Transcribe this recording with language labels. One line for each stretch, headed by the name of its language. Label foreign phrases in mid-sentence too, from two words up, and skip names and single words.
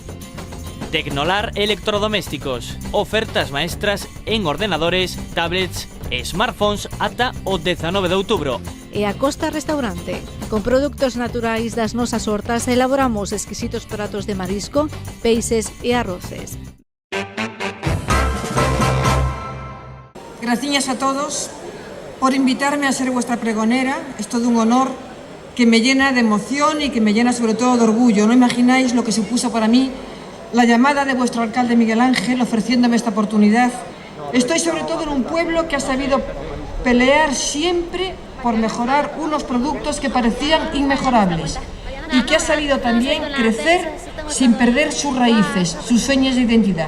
Galician: Tecnolar Electrodomésticos. Ofertas maestras en ordenadores, tablets e smartphones ata o 19 de outubro. E a Costa Restaurante. Con produtos naturais das nosas hortas elaboramos exquisitos pratos de marisco, peixes e arroces.
Spanish: Gracias a todos por invitarme a ser vuestra pregonera. Es todo un honor que me llena de emoción y que me llena sobre todo de orgullo. No imagináis lo que supuso para mí la llamada de vuestro alcalde Miguel Ángel ofreciéndome esta oportunidad. Estoy sobre todo en un pueblo que ha sabido pelear siempre por mejorar unos productos que parecían inmejorables y que ha sabido también crecer sin perder sus raíces, sus señas de identidad.